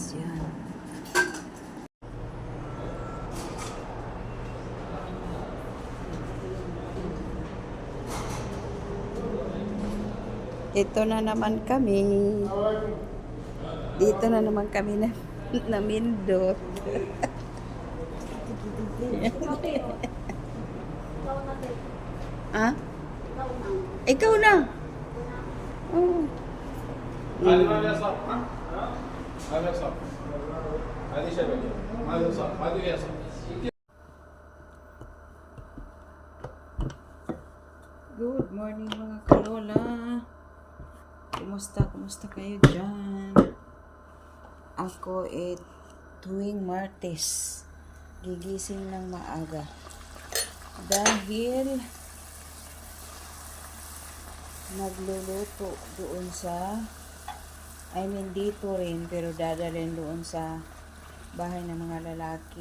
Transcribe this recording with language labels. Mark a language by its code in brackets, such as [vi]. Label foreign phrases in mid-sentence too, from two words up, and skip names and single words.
[tl] Yan. Ito na naman kami. Dito na naman kami na namindot. Ha? Ikaw na. Oh. [ar] هذا صح ها؟ هذا صح هذه شبكة هذا صح هذه هي صح. [en] Good morning [tl] mga kalola. Kumusta kayo dyan? Ako tuwing Martes gigising ng maaga dahil nagluluto doon sa dito rin, pero dadalhin doon sa bahay ng mga lalaki.